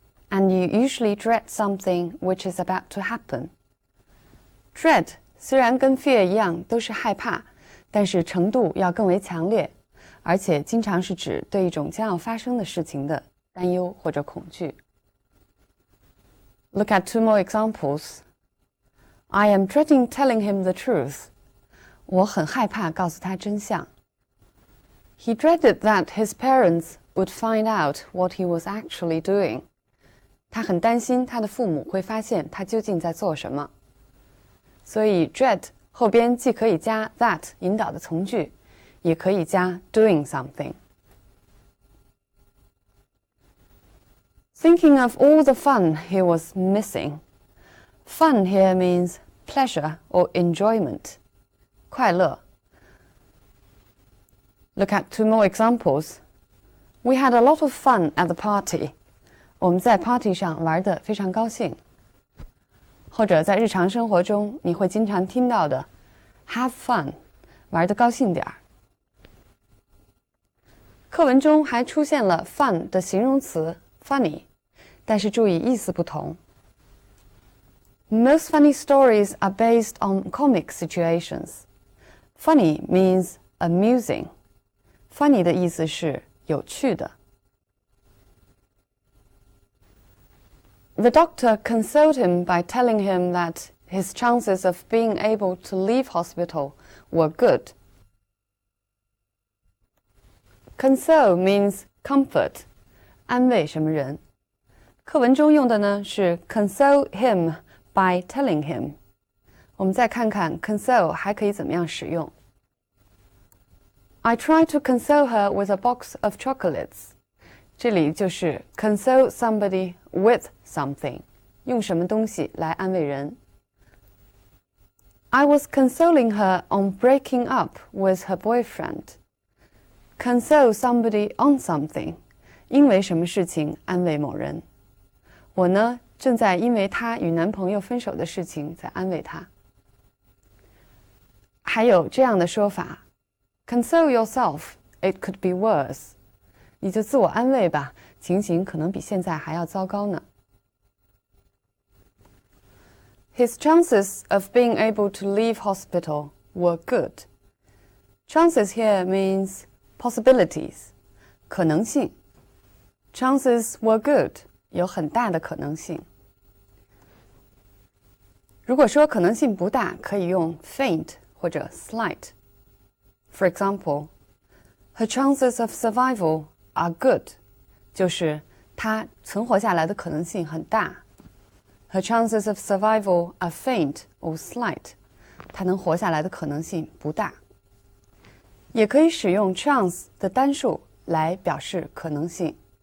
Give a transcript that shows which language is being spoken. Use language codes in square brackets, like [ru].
[en] And you usually dread something which is about to happen. [zh] Dread 虽然跟 fear 一样都是害怕，但是程度要更为强烈，而且经常是指对一种将要发生的事情的担忧或者恐惧。 [en] Look at two more examples. I am dreading telling him the truth. [zh] 我很害怕告诉他真相。 [en] He dreaded that his parents would find out what he was actually doing. [zh] 他很担心他的父母会发现他究竟在做什么。所以 dread 后边既可以加 that 引导的从句，也可以加 doing something。 [en] Thinking of all the fun he was missing. Fun here means pleasure or enjoyment. [zh] 快乐。 [en] Look at two more examples. We had a lot of fun at the party. [zh] 我们在 party 上玩得非常高兴。或者在日常生活中你会经常听到的 have fun， 玩得高兴点儿。课文中还出现了 fun 的形容词 funny， 但是注意意思不同。 [en] Most funny stories are based on comic situations. Funny means amusing. [zh] Funny 的意思是有趣的。 [en] The doctor consoled him by telling him that his chances of being able to leave hospital were good. Console means comfort, [zh] 安慰什么人。课文中用的呢是 console him by telling him。我们再看看 console 还可以怎么样使用。 [en] I tried to console her with a box of chocolates. [zh] 这里就是 [en] console somebody with something， [zh] 用什么东西来安慰人。 [en] I was consoling her on breaking up with her boyfriend. Console somebody on something， [zh] 因为什么事情安慰某人。我呢，正在因为她与男朋友分手的事情在安慰她。还有这样的说法 ， [en] console yourself, it could be worse。 [zh] 你就自我安慰吧，情形可能比现在还要糟糕呢。 [en] His chances of being able to leave hospital were good. Chances here means possibilities, 可能性。 Chances were good, [zh] 有很大的可能性。如果说可能性不大，可以用 faint 或者 slight. [en] For example, her chances of survival are good, [zh] 就是她存活下来的可能性很大。 [en] Her chances of survival are faint or slight, [zh] 她能活下来的可能性不大。也可以使用 chance 的单数来表示可能性。